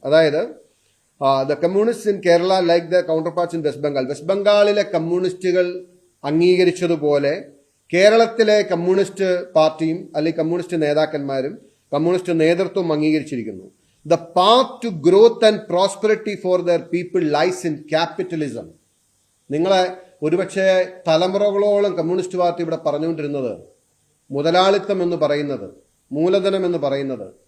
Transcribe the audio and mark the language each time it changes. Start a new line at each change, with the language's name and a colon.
Malayalam: അതായത്
English: the communist in Kerala like the counterparts in
Malayalam: west ബംഗാളിലെ കമ്മ്യൂണിസ്റ്റുകൾ അംഗീകരിച്ചതുപോലെ കേരളത്തിലെ കമ്മ്യൂണിസ്റ്റ് പാർട്ടിയും അല്ലെങ്കിൽ കമ്മ്യൂണിസ്റ്റ് നേതാക്കന്മാരും കമ്മ്യൂണിസ്റ്റ് നേതൃത്വം അംഗീകരിച്ചിരിക്കുന്നു.
English: The path to growth and prosperity for their people lies in capitalism.
Malayalam: നിങ്ങളെ ഒരുപക്ഷെ തലമുറകളോളം കമ്മ്യൂണിസ്റ്റ് പാർട്ടി ഇവിടെ പറഞ്ഞുകൊണ്ടിരുന്നത് മുതലാളിത്തം എന്ന് പറയുന്നത്, മൂലധനം എന്ന് പറയുന്നത്